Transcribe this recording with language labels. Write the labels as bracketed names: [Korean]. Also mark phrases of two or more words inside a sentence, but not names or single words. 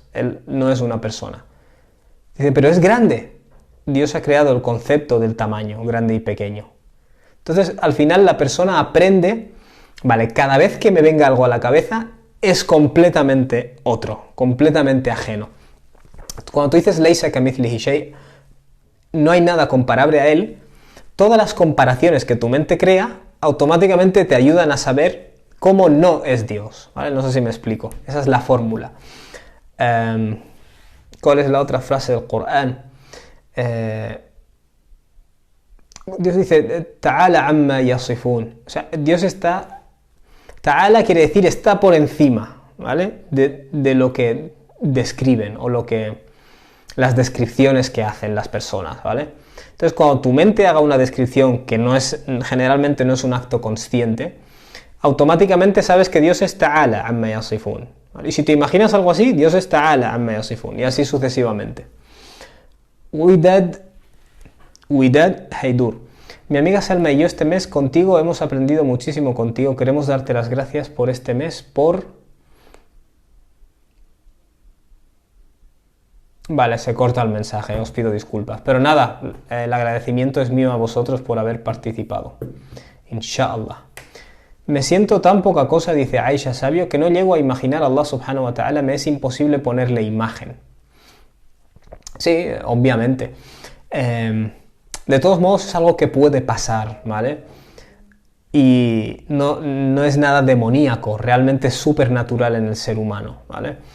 [Spanish] Él no es una persona. Dice: pero es grande. Dios ha creado el concepto del tamaño, grande y pequeño. Entonces, al final la persona aprende, vale, cada vez que me venga algo a la cabeza, es completamente otro, completamente ajeno. Cuando tú dices [Arabic] ليس كمثله شيء, [Spanish] no hay nada comparable a él, todas las comparaciones que tu mente crea automáticamente te ayudan a saber cómo no es Dios, ¿vale? No sé si me explico. Esa es la fórmula. ¿Cuál es la otra frase del Corán? Dios dice: [Arabic] تعالى عما يصفون. [Spanish] O sea, Dios está... Ta'ala quiere decir está por encima, ¿vale? De lo que describen o las descripciones que hacen las personas, ¿vale? Entonces, cuando tu mente haga una descripción que generalmente no es un acto consciente, automáticamente sabes que Dios es [Arabic] تعالى عما يصفون, [Spanish] ¿vale? Y si te imaginas algo así, Dios es [Arabic] تعالى عما يصفون, [Spanish] y así sucesivamente. Widad Haidur. Mi amiga Salma y yo este mes contigo hemos aprendido muchísimo contigo. Queremos darte las gracias por este mes, Vale, se corta el mensaje, os pido disculpas. Pero nada, el agradecimiento es mío a vosotros por haber participado. Inshallah. Me siento tan poca cosa, dice Aisha Sabio, que no llego a imaginar a Allah [Arabic] سبحانه وتعالى, [Spanish] me es imposible ponerle imagen. Sí, obviamente. De todos modos es algo que puede pasar, ¿vale? Y no es nada demoníaco, realmente es supernatural en el ser humano, ¿vale?